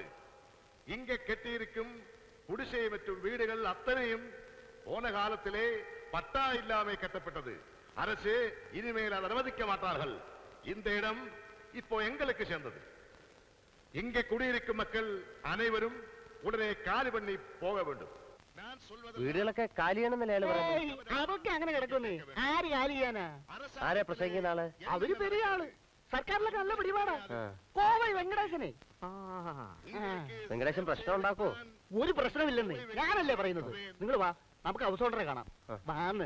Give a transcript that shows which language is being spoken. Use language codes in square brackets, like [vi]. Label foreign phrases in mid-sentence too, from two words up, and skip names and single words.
[ta] இங்க கட்டியிருக்கும் குடிசை மற்றும் வீடுகள் அத்தனையும் போன காலத்திலே பட்டா இல்லாமை கட்டப்பட்டது. அரசு இனிமேல் அதை அனுமதிக்க மாட்டார்கள். இந்த இடம் இப்போ எங்களுக்கு சேர்ந்தது. இங்கே குடியிருக்கும் மக்கள் அனைவரும் உடனே காலி பண்ணி போக வேண்டும். நான் சொல்வது [ml] വീടുകളൊക്കെ കാലിയാണെന്നല്ലേ അയാള് പറയുന്നത്? അതൊക്കെ അങ്ങനെ കിടക്കുന്നേ. ആര് കാലി ചെയ്യാനാ? ആരാ പ്രസംഗിക്കുന്ന ആള്? അവര് പെരിയ ആള്, സർക്കാരിലൊക്കെ നല്ല പിടിപാടാ. ആ. കോവൈ വെങ്കടേശനെ. വെങ്കടേശൻ പ്രശ്നം ഉണ്ടാക്കോ? ഒരു പ്രശ്നമില്ലെന്ന് ഞാനല്ലേ പറയുന്നത്. നിങ്ങൾ വാ, നമുക്ക് ഹൗസ് ഓണറെ കാണാം.